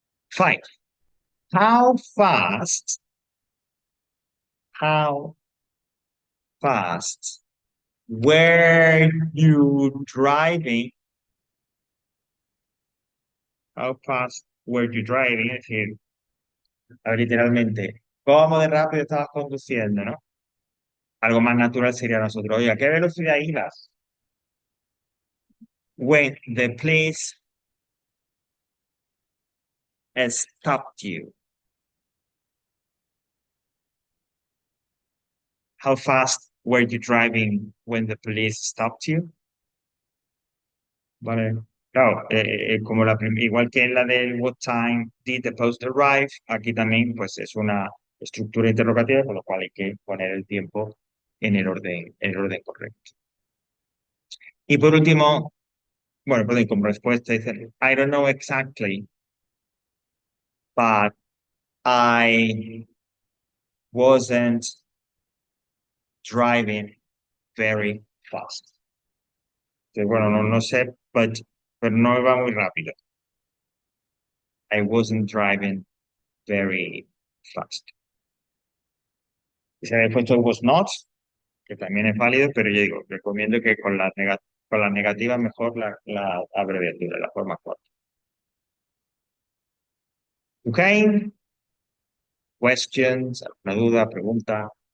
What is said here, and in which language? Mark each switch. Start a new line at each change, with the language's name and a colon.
English: Five. How fast? How fast were you driving? How fast were you driving?
Spanish: Es decir, a ver, literalmente, ¿cómo de rápido estabas conduciendo, no? Algo más natural sería nosotros, oye, ¿a qué velocidad ibas?
English: When the police stopped you. How fast were you driving when the police stopped you?
Spanish: Vale. Claro, como igual que en la del
English: what time did the post arrive,
Spanish: aquí también pues es una estructura interrogativa, con lo cual hay que poner el tiempo en el orden correcto. Y por último, bueno, perdón, como respuesta dice,
English: I don't know exactly, but I wasn't driving very fast.
Spanish: Entonces, bueno, no sé, pero no iba muy rápido.
English: I wasn't driving very fast.
Spanish: Y se había puesto was not, que también es válido, pero yo digo, recomiendo que con las negativas mejor la abreviatura, la forma corta. ¿Ok? Questions, alguna duda, pregunta.